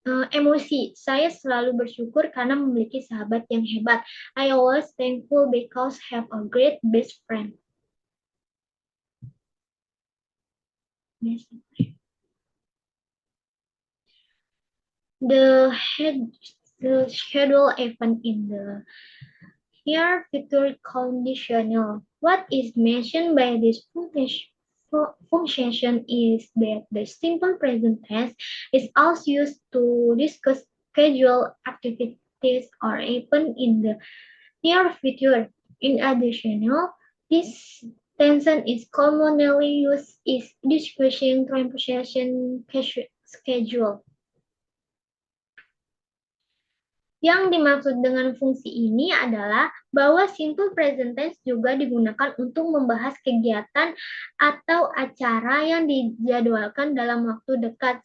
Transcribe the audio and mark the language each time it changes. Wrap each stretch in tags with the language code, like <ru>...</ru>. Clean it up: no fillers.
<id>Emosi. Saya selalu bersyukur karena memiliki sahabat yang hebat.</id> <en>I always thankful because have a great best friend. The schedule event in the here future conditional. What is mentioned by this function is that the simple present tense is also used to discuss scheduled activities or events in the near future. In addition, this tension is commonly used is discussing transportation schedule.</en> <id>Yang dimaksud dengan fungsi ini adalah bahwa simple present tense juga digunakan untuk membahas kegiatan atau acara yang dijadwalkan dalam waktu dekat.</id>